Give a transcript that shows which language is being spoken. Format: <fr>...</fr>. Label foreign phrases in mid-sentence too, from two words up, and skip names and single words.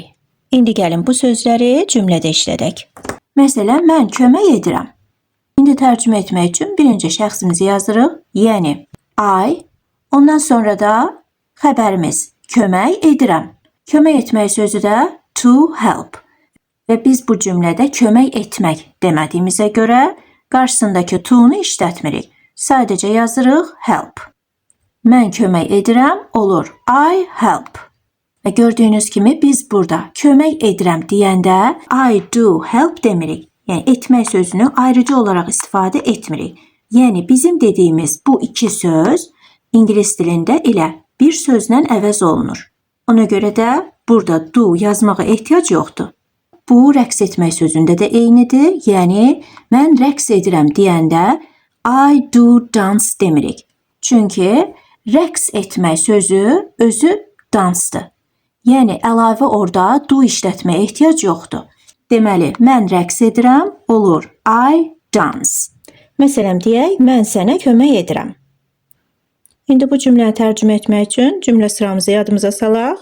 <az>İndi gəlin bu sözləri cümlədə işlədək. Məsələn, mən kömək edirəm. İndi tərcümə etmək üçün birinci şəxsimizi yazırıq, yəni I. Ondan sonra da xəbərimiz kömək edirəm. Kömək etmək sözü də</az> <en>to help.</en> <az>Və biz bu cümlədə kömək etmək demədiyimizə görə qarşısındakı to-nu işlətmirik. Sadəcə yazırıq help. Mən kömək edirəm olur</az> <en>I help.</en> <az>Və gördüyünüz kimi biz burada kömək edirəm deyəndə</az> <en>I do help</en> <az>demirik. Yəni etmək sözünü ayrıcı olaraq istifadə etmirik. Yəni bizim dediyimiz bu iki söz ingilis dilində elə bir sözlə əvəz olunur. Ona görə də burada do yazmağa ehtiyac yoxdur. Bu rəqs etmək sözündə də eynidir. Yəni mən rəqs edirəm deyəndə</az> <en>I do dance</en> <az>demirik. Çünki rəqs etmək sözü özü dansdır. Yəni əlavə orada do işlətməyə ehtiyac yoxdur. Deməli, mən rəqs edirəm olur</az> <en>I dance.</en> <az>Məsələn, deyək, mən sənə kömək edirəm. İndi bu cümləni tərcümə etmək üçün cümlə sıramızı yadımıza salaq.</az>